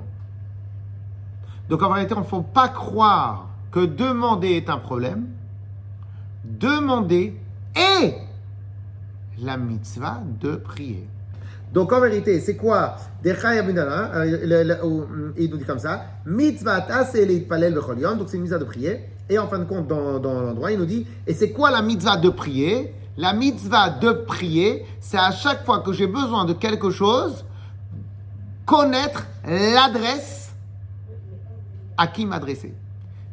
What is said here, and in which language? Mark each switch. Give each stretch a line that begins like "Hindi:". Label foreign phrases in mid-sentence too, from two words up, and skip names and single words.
French: Donc en vérité, il ne faut pas croire que demander est un problème. Demander est la mitzvah de prier. Donc en vérité, c'est quoi? Il nous dit comme ça,
Hebrew: מצוות עשה להתפלל בכל יום,
French: donc c'est une mitzvah de prier. Et en fin de compte, dans l'endroit, il nous dit, et c'est quoi la mitzvah de prier? La mitzvah de prier, c'est à chaque fois que j'ai besoin de quelque chose, connaître l'adresse à qui m'adresser.